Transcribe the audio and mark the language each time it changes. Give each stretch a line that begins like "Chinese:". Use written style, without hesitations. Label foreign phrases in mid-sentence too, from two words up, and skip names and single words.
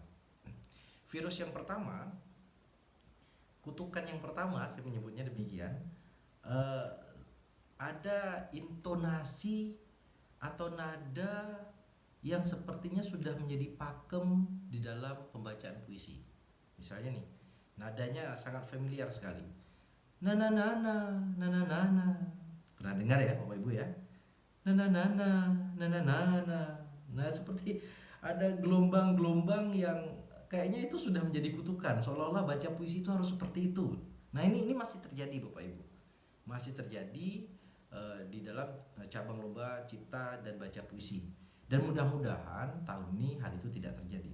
Indonesian: Virus yang pertama, kutukan yang pertama, saya menyebutnya demikian, ada intonasi atau nada yang sepertinya sudah menjadi pakem di dalam pembacaan puisi. Misalnya nih, nadanya sangat familiar sekali. Na na na na na na na na. Pernah dengar ya Bapak Ibu ya? Na na na na na na na na. Nah, seperti ada gelombang-gelombang yang kayaknya itu sudah menjadi kutukan, seolah-olah baca puisi itu harus seperti itu. Nah, ini masih terjadi Bapak Ibu. Masih terjadi di dalam cabang lomba cipta dan baca puisi. Dan mudah-mudahan tahun ini hal itu tidak terjadi.